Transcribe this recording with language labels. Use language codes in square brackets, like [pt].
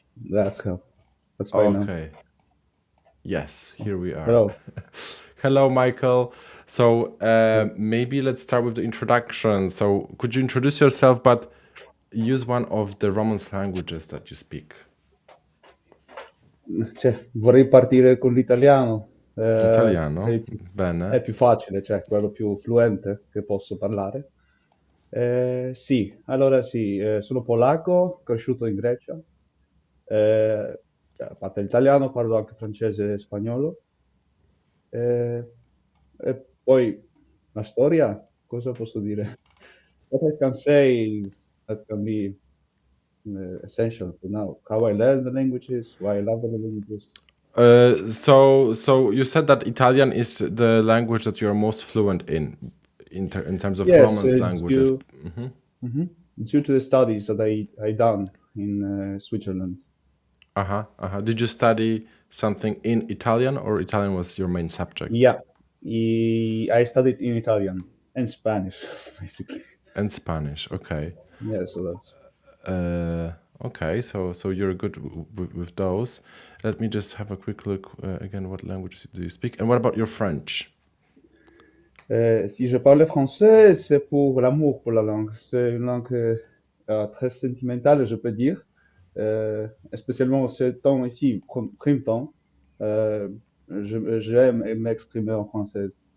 [en] That's fine now. Okay. Yes, here we are. Hello. Hello, Michael. So maybe let's start with the introduction. So could you introduce yourself, but use one of the Romance languages that you speak? [it] Cioè, vorrei partire con l'italiano. Italiano? È Bene. più facile, cioè quello più fluente che posso parlare. Sì, allora sì, sono polacco, cresciuto in Grecia. A parte l'italiano, parlo anche francese e spagnolo. E poi la storia, cosa posso dire? [en] What I can say that can be essential to know how I learn the languages, why I love the languages. So you said that Italian is the language that you are most fluent in terms of Yes, Romance languages. due to the studies that I done in Switzerland. Did you study something in Italian, or Italian was your main subject? Yeah, I studied in Italian and Spanish, basically. And Spanish, okay. Yeah, so that's. Okay, so you're good with those. Let me just have a quick look again. What languages do you speak? And what about your French? [fr] Si je parlais français, c'est pour l'amour pour la langue. C'est une langue très sentimentale, je peux dire. Spécialement ce temps ici, printemps, j'aime m'exprimer en français.